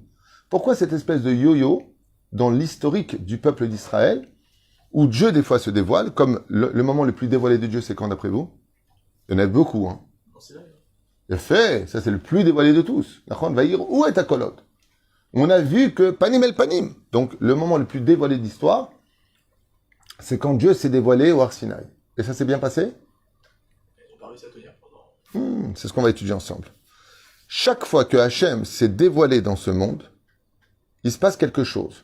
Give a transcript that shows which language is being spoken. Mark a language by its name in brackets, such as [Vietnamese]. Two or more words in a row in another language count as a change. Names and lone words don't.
[French] Pourquoi cette espèce de yo-yo dans l'historique du peuple d'Israël, où Dieu des fois se dévoile, comme le moment le plus dévoilé de Dieu, c'est quand d'après vous? Il y en a beaucoup, hein. Il a fait, ça c'est le plus dévoilé de tous. Va dire, où est ta colotte? On a vu que [Hebrew] פנים אל פנים. [French] Donc le moment le plus dévoilé d'histoire, c'est quand Dieu s'est dévoilé au Har Sinaï. Et ça s'est bien passé? C'est ce qu'on va étudier ensemble. Chaque fois que Hachem s'est dévoilé dans ce monde, il se passe quelque chose.